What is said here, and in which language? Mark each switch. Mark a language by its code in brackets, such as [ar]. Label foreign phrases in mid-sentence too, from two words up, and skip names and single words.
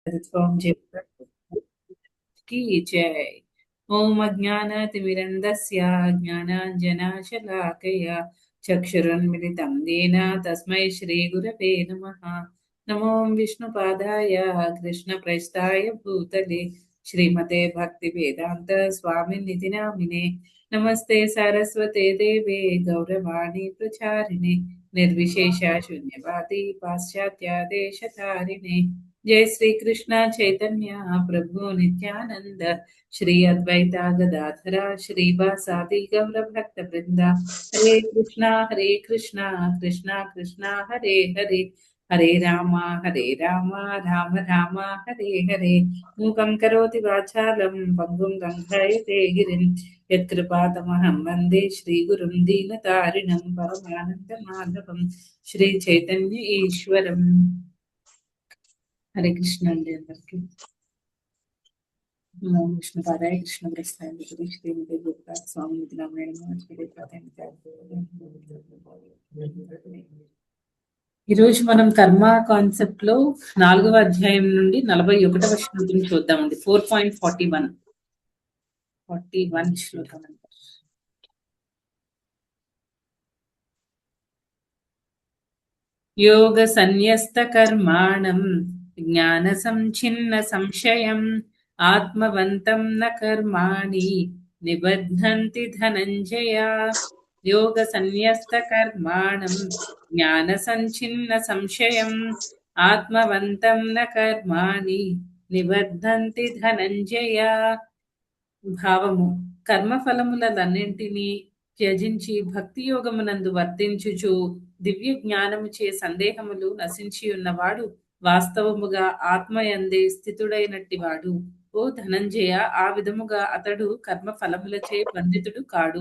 [hi] ओम जय की जय। [sa] ओम अज्ञानतिमिरन्दस्य ज्ञानाञ्जनशलाकया चक्षुरुन्मिलितं येन तस्मै श्रीगुरवे नमः। नमो विष्णुपादाय कृष्णप्रेष्ठाय भूतले श्रीमते भक्तिवेदान्त स्वामिनिधि नामिने। नमस्ते सरस्वते देवे गौरवाणी प्रचारिणे निर्विशेष शून्यवादी पाश्चात्य देशतारिणे। जय श्री कृष्ण चैतन्य प्रभु नित्यानंद श्री अद्वैता गदाधरा श्रीवासादि गौर भक्त वृंदा। हरे कृष्णा कृष्णा कृष्णा हरे हरे हरे राम राम राम हरे हरे। मूकं करोति वाचालं पङ्गुं लङ्घयते गिरिं यत्कृपातमहं वन्दे श्रीगुरुं दीनतारिणं परमानन्दमाधवं श्रीचैतन्य ईश्वरम्। [te] हरे कृष्ण అండీ అందరికీ [sa] ओम विष्णु पादाय कृष्ण प्रस्थाय [te] శ్రీమతి దుర్గా స్వామి నారాయణ శ్రీ ఈ రోజు మనం కర్మ కాన్సెప్ట్ లో 4వ అధ్యాయం నుండి 41వ శ్లోకం చూద్దామండి. 4.41 శ్లోకం అండి. [sa] योग संन्यस्त कर्माणं ज्ञान संचिन्न संशयम् आत्मवन्तं न कर्माणि निबध्नन्ति धनञ्जय। योग संन्यस्त कर्माणं ज्ञान संचिन्न संशयम् आत्मवन्तं न कर्माणि निबध्नन्ति धनञ्जय। [te] భావము కర్మఫలములన్నింటినీ త్యజించి భక్తి యోగమునందు వర్తించుచు దివ్య జ్ఞానముచే సందేహములు నశించి ఉన్నవాడు వాస్తవముగా ఆత్మయందే స్థితుడైనట్టివాడు. ఓ ధనంజయ, ఆ విధముగా అతడు కర్మ ఫలములచే బంధితుడు కాడు.